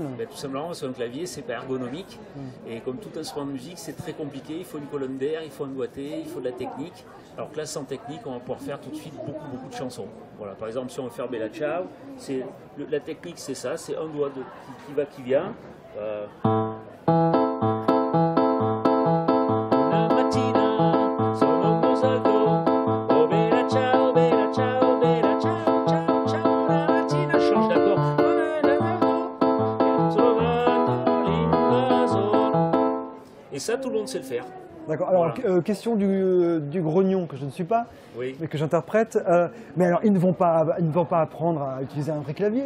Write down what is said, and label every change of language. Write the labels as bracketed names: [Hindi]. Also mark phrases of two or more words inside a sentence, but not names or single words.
[French] Ben, tout simplement parce qu'un clavier, c'est pas ergonomique, et comme tout instrument de musique, c'est très compliqué, il faut une colonne d'air, il faut un doigté, il faut de la technique. Alors que là, sans technique, on va pouvoir faire tout de suite beaucoup de chansons. Voilà, par exemple, si on veut faire Bella Ciao, la technique c'est ça, c'est un doigt qui va, qui vient. [Italian] Una mattina sono un po' salto, oh bella ciao, bella ciao, bella ciao, ciao, ciao, una mattina, [French] je change d'accord. Et ça, tout le monde sait le faire. D'accord. Alors, Voilà. question du grognon que je ne suis pas, Oui. mais que j'interprète. Mais alors, ils ne vont pas apprendre à utiliser un vrai clavier.